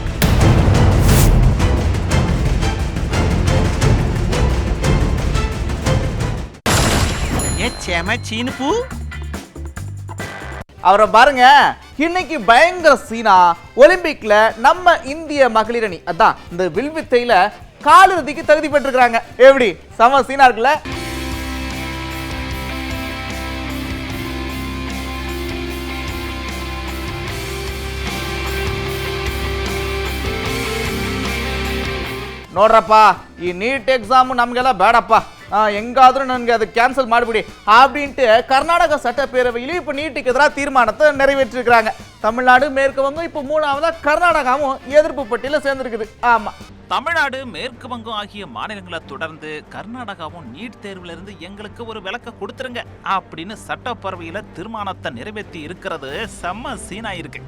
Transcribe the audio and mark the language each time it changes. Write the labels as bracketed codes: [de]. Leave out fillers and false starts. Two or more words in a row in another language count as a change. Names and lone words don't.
[ta] அவரை பாருங்க, இன்னைக்கு பயங்கர சீனா. ஒலிம்பிக்ல நம்ம இந்திய மகளிர் அணி அதான் இந்த வில்வித்தையில காலிறுதிக்கு தகுதி பெற்றிருக்காங்க. எப்படி சம சீனா இருக்குல்ல? [kn] ನೋಡ್ರಪ್ಪ, ಈ ನೀಟ್ ಎಕ್ಸಾಮು ನಮಗೆಲ್ಲ ಬೇಡಪ್ಪ, [ta] எங்காದರೂ ನನಗೆ அது கேன்சல் ಮಾಡಿಬಿಡಿ அப்படின்ட்டு கர்நாடக சட்டப்பேரவையில் இப்போ நீட்டுக்கு எதிராக தீர்மானத்தை நிறைவேற்றிருக்கிறாங்க. தமிழ்நாடு, மேற்கு வங்கம், இப்போ மூணாவதா கர்நாடகாவும் எதிர்ப்பு பட்டியலில் சேர்ந்துருக்குது. ஆமா, தமிழ்நாடு, மேற்கு வங்கம் ஆகிய மாநிலங்களை தொடர்ந்து கர்நாடகாவும் நீட் தேர்வுல இருந்து எங்களுக்கு ஒரு விலக்க கொடுத்துருங்க அப்படின்னு சட்டப்பேரவையில தீர்மானத்தை நிறைவேற்றி இருக்கிறது செம்ம சீனா இருக்கு.